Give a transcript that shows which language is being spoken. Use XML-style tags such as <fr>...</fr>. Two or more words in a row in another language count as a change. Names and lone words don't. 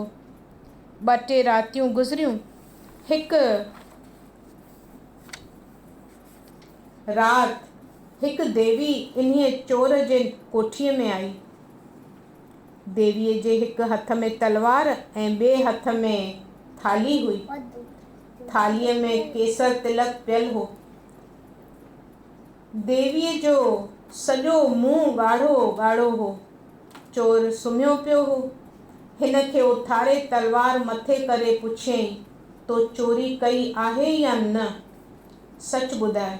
<sd>2-3 रातियूं गुज़रियूं। हिकु राति हिकु देवी इन्हीअ चोर जे कोठीअ में आई। देवीअ जे हिकु हथ में तलवार ऐं ॿिए हथ में थाली हुई। थालीअ में केसर तिलक पियल हो। देवीअ जो सॼो मुंहुं ॻाढ़ो ॻाढ़ो हो। चोर सुम्हियो पियो हो। हिन खे उथारे तलवार मथे करे पुछियईं, तो चोरी कई आहे या न? सच ॿुधाए।</sd>